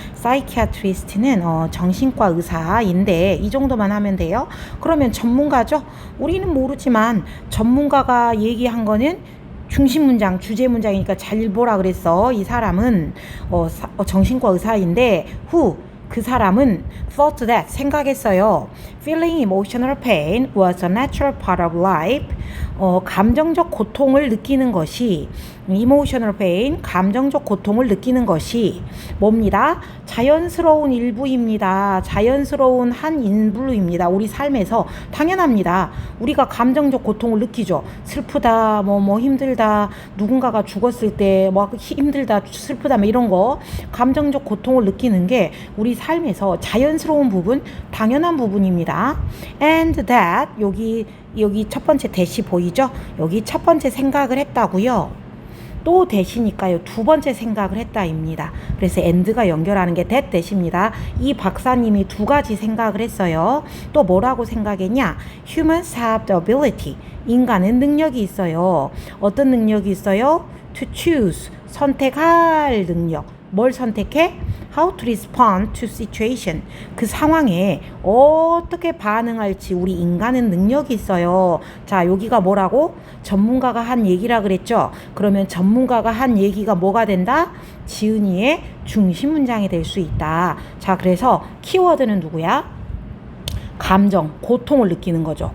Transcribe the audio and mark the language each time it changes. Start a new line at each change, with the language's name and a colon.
Korean: 사이키아트리스트는 정신과 의사인데 이 정도만 하면 돼요. 그러면 전문가죠. 우리는 모르지만 전문가가 얘기한 거는 중심 문장, 주제 문장이니까 잘 보라 그랬어. 이 사람은 정신과 의사인데 그 사람은
English: thought that
Korean: 생각했어요.
English: Feeling emotional pain was a natural part of life.
Korean: 감정적 고통을 느끼는 것이
English: emotional pain,
Korean: 감정적 고통을 느끼는 것이 뭡니다? 자연스러운 일부입니다. 자연스러운 한 인물입니다. 우리 삶에서 당연합니다. 우리가 감정적 고통을 느끼죠. 슬프다, 힘들다, 누군가가 죽었을 때 힘들다, 슬프다, 이런 거 감정적 고통을 느끼는 게 우리 삶에서 자연스러운 부분, 당연한 부분입니다.
English: And that
Korean: 여기 첫 번째 대시 보이죠? 여기 첫 번째 생각을 했다고요. 또 대시니까요. 두 번째 생각을 했다입니다. 그래서 and가 연결하는 게 that 대시입니다. 이 박사님이 두 가지 생각을 했어요. 또 뭐라고 생각했냐?
English: Humans have the ability.
Korean: 인간은 능력이 있어요. 어떤 능력이 있어요?
English: To choose.
Korean: 선택할 능력. 뭘 선택해?
English: How to respond to situation.
Korean: 그 상황에 어떻게 반응할지 우리 인간은 능력이 있어요. 자, 여기가 뭐라고? 전문가가 한 얘기라 그랬죠. 그러면 전문가가 한 얘기가 뭐가 된다? 지은이의 중심 문장이 될 수 있다. 자, 그래서 키워드는 누구야? 감정, 고통을 느끼는 거죠.